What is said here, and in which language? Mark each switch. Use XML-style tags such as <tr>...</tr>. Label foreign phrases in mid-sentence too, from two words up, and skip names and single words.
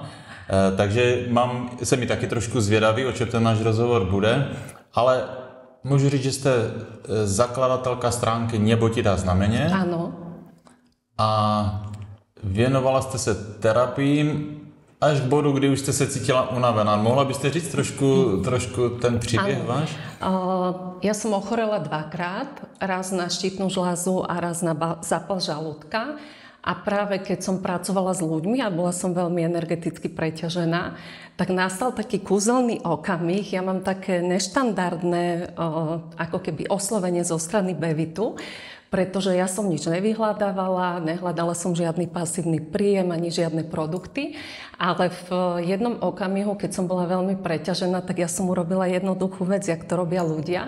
<cs>Takže jsem mi taky trošku zvědavý, o čem ten náš rozhovor bude, ale můžu říct, že jste zakladatelka stránky Nebo ti dá znameně.</cs> <sk>Áno.</sk> <cs>A věnovala jste se terapiím až k bodu, kdy už jste se cítila unavená. Mohla byste říct trošku ten příběh váš?</cs> <sk>Ja som ochorela dvakrát, raz na štítnu žľazu a raz na zápal žalúdka. A práve keď som pracovala s ľuďmi a bola som veľmi energeticky preťažená, tak nastal taký kúzelný okamih. Ja mám také neštandardné ako keby oslovenie zo strany Bevitu, pretože ja som nič nevyhľadávala, nehľadala som žiadny pasívny príjem ani žiadne produkty, ale v jednom okamihu, keď som bola veľmi preťažená, tak ja som urobila jednoduchú vec, jak to robia ľudia.</sk>